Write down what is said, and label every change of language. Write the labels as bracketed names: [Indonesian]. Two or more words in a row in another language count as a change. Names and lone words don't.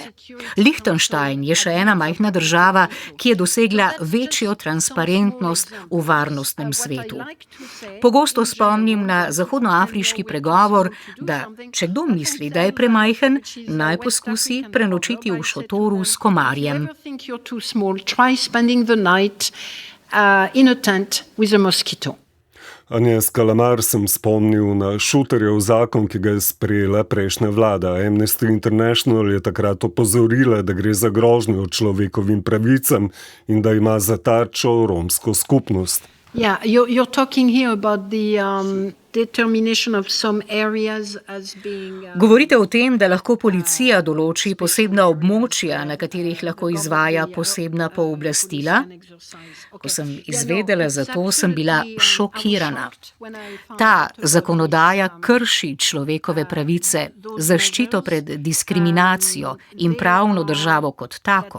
[Slovenian] Liechtenstein je še ena majhna država, ki je dosegla večjo transparentnost v varnostnem svetu. Pogosto spomnim na zahodnoafriški pregovor, da če kdo misli, da je premajhen, naj poskusi prenočiti v šotoru s komarjem. [English] In a tent with a mosquito. [Slovenian] Agnes Kalamar sem spomnil na Šuterjev zakon, ki ga je sprejela prejšnja vlada. Amnesty International je takrat opozorila, da gre za grožnjo človekovim pravicam in da ima za tarčo romsko skupnost. [English] Yeah, you're talking here about the determination of some areas as being... [Slovenian] Govorite o tem, da lahko policija določi posebna območja, na katerih lahko izvaja posebna pooblastila. Ko sem izvedela za to, sem bila šokirana. Ta zakonodaja krši človekove pravice, zaščito pred diskriminacijo in pravno državo kot tako.